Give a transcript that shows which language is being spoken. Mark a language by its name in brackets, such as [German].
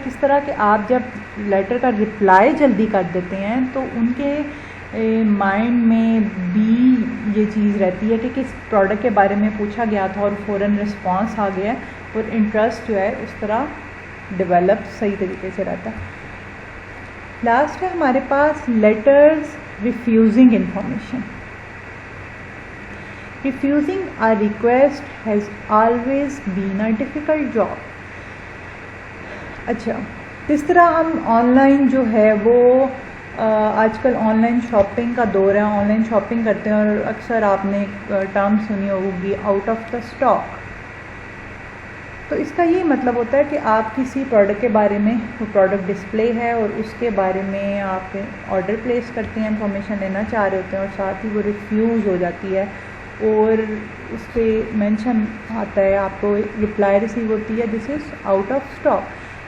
[Urdu] کس طرح کہ آپ جب لیٹر کا رپلائی جلدی کر دیتے ہیں تو ان کے مائنڈ میں بھی یہ چیز رہتی ہے کہ کس پروڈکٹ کے بارے میں پوچھا گیا تھا اور فوراً رسپانس آ گیا, اور انٹرسٹ جو ہے اس طرح ڈیولپ صحیح طریقے سے رہتا ہے. لاسٹ ہے ہمارے پاس letters refusing information. [English] Refusing a request has always been a difficult job. [Urdu] اچھا, کس طرح ہم آن لائن جو ہے وہ آج کل آن لائن شاپنگ کا دور ہے, آن لائن شاپنگ کرتے ہیں اور اکثر آپ نے ٹرم سنی ہوگی آؤٹ آف دا اسٹاک. تو اس کا یہ مطلب ہوتا ہے کہ آپ کسی پروڈکٹ کے بارے میں, وہ پروڈکٹ ڈسپلے ہے اور اس کے بارے میں آپ آرڈر پلیس کرتے ہیں, انفارمیشن لینا چاہ رہے ہوتے ہیں اور ساتھ ہی وہ ریفیوز ہو جاتی ہے اور اس پہ مینشن آتا ہے, آپ کو رپلائی ریسیو ہوتی ہے [English] This is out of stock.